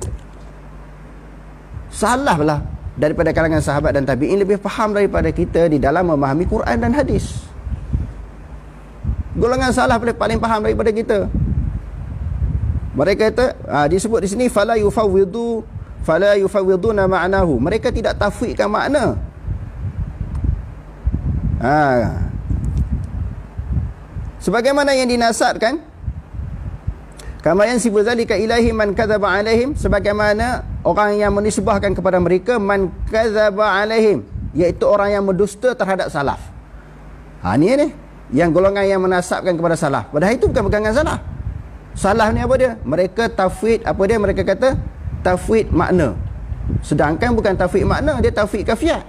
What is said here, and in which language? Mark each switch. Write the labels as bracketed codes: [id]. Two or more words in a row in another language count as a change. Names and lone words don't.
[ms] Salah lah daripada kalangan sahabat dan tabi'in lebih faham daripada kita di dalam memahami Quran dan hadis. Golongan salah paling faham daripada kita. Mereka kata, disebut di sini [ar] فلا يفوضون معناه. [ms] Mereka tidak tafwidkan makna. Sebagaimana yang dinasabkan, [ar] كما ينسب ذلك إليه من كذب عليهم, [ms] sebagaimana orang yang menisbahkan kepada mereka [ar] من كذب عليهم, [ms] iaitu orang yang mendusta terhadap salaf. Ni yang golongan yang menasabkan kepada salaf. Padahal itu bukan pegangan salaf. Salaf ni apa dia? Mereka tafwid, apa dia? Mereka kata tafwid makna. Sedangkan bukan tafwid makna, dia tafwid kafiat.